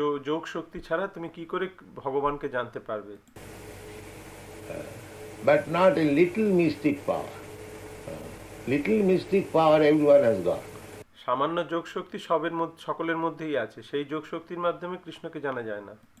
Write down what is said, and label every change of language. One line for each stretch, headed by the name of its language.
Bangla: যোগ শক্তি ছাড়া তুমি কি করে ভগবানকে জানতে পারবে?
English: But not a little mystic power. Little mystic power everyone has got.
Bangla: সামান্য যোগ শক্তি সকলের মধ্যেই আছে, সেই যোগ শক্তির মাধ্যমে কৃষ্ণকে জানা যায় না।